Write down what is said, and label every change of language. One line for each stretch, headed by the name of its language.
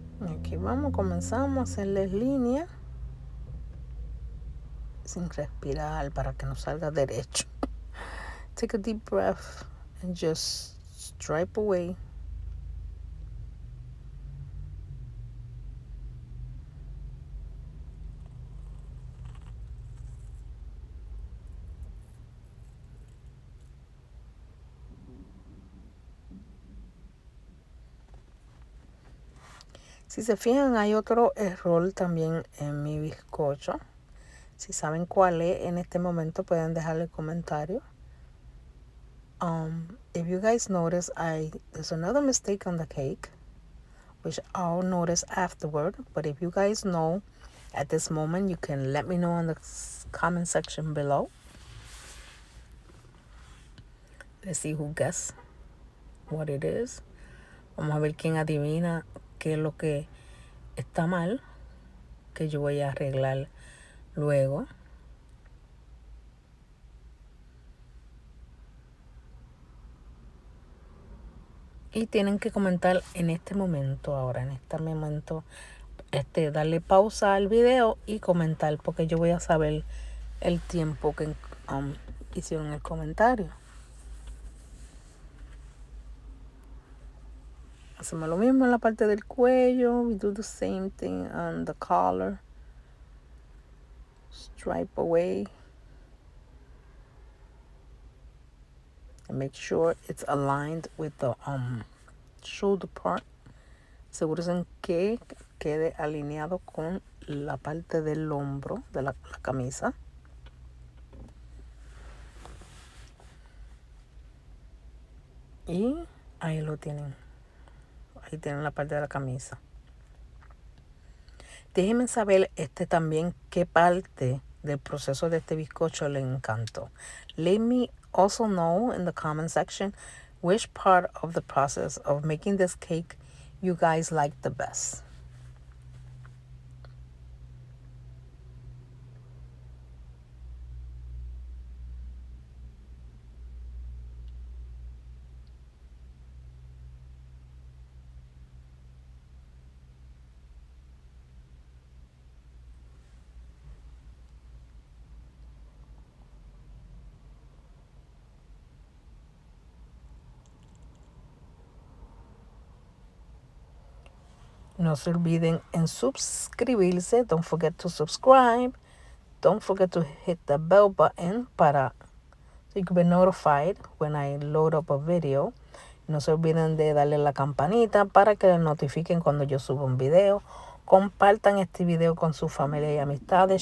Spanish: Aquí vamos, comenzamos a hacerles líneas sin respirar para que nos salga derecho.
English: Take a deep breath and just stripe away.
Spanish: Si se fijan, hay otro error también en mi bizcocho. Si saben cuál es en este momento, pueden dejarle comentario.
English: If you guys notice, there's another mistake on the cake, which I'll notice afterward. But if you guys know at this moment, you can let me know in the comment section below. Let's see who guess what it is.
Spanish: Vamos a ver quién adivina qué es lo que está mal, que yo voy a arreglar luego. Y tienen que comentar en este momento, ahora, en este momento, darle pausa al video y comentar, porque yo voy a saber el tiempo que hicieron el comentario. Hacemos lo mismo en la parte del cuello.
English: We do the same thing on the collar. Stripe away. And make sure it's aligned with the shoulder part.
Spanish: Asegúrense que quede alineado con la parte del hombro de la camisa. Y ahí lo tienen. Ahí tienen la parte de la camisa. Déjenme saber también qué parte del proceso de este bizcocho le encantó.
English: Let me also know in the comment section which part of the process of making this cake you guys like the best.
Spanish: No se olviden en suscribirse.
English: Don't forget to subscribe. Don't forget to hit the bell button so you can be notified when I load up a video.
Spanish: No se olviden de darle la campanita para que les notifiquen cuando yo suba un video. Compartan este video con su familia y amistades.